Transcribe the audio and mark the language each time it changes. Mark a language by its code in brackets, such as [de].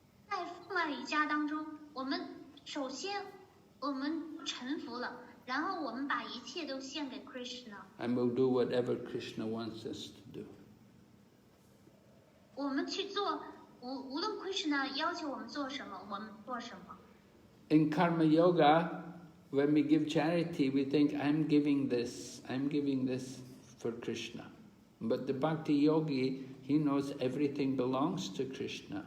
[zh] 在父爱与家当中，我们首先我们臣服了，然后我们把一切都献给 Krishna。 [en] And we'll do whatever Krishna wants us to do. [zh] 我们去做，无论 Krishna 要求我们做什么，我们做什么。 [en] In Karma Yoga, when we give charity, we think, I'm giving this for Krishna. But the Bhakti Yogi, he knows everything belongs to Krishna.